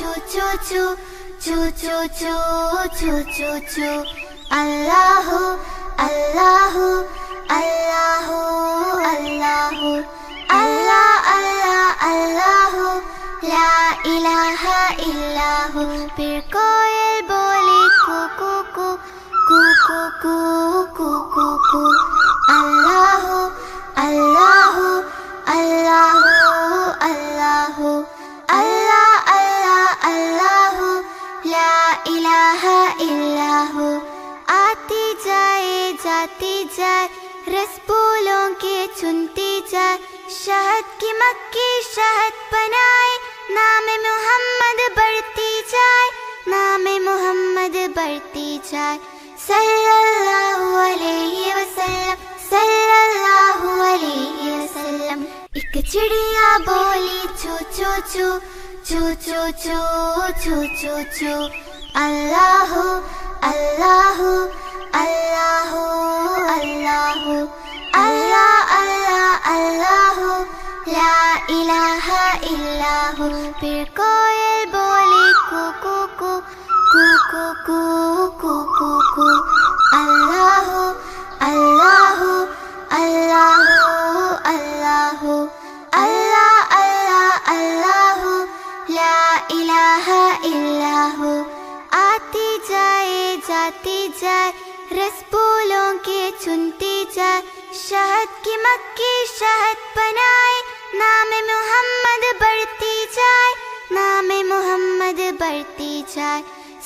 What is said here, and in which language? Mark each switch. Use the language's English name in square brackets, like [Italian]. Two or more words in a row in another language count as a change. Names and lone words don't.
[Arabic] choo choo, choo choo choo, choo choo choo. الله، الله، الله، الله، الله، الله، الله، لا إله إلا هو. [Hindi] फिर कोयल बोली कू कू कू, कू कू कू, कू कू कू. [Arabic] الله، الله، الله، الله، الله، الله، الله، لا إله إلا هو. [Hindi] आती जाए जाती जाए, रस फूलों के चुनती जाए, शहद की मक्खी शहद बनाए, नाम मोहम्मद बढ़ती जाए, नाम मोहम्मद बढ़ती जाए. [Arabic] صلى الله عليه وسلم، صلى الله عليه وسلم. [Hindi] एक चिड़िया बोली चू चू चू, चू चू चू, चू चू चू. [Arabic] الله، الله، الله، الله، الله، الله، الله، لا إله إلا هو. [Hindi] फिर कोयल बोली कू कू कू, कू कू कू, कू कू कू. [Arabic] الله، الله، الله، الله، الله، الله، الله، لا إله إلا هو. [Hindi] आती जाए जाती जाए, रस फूलों के चुनती जाए, शहद की मक्खी शहद बनाए, नाम मोहम्मद बढ़ती जाए, नाम मोहम्मद बढ़ती जाए.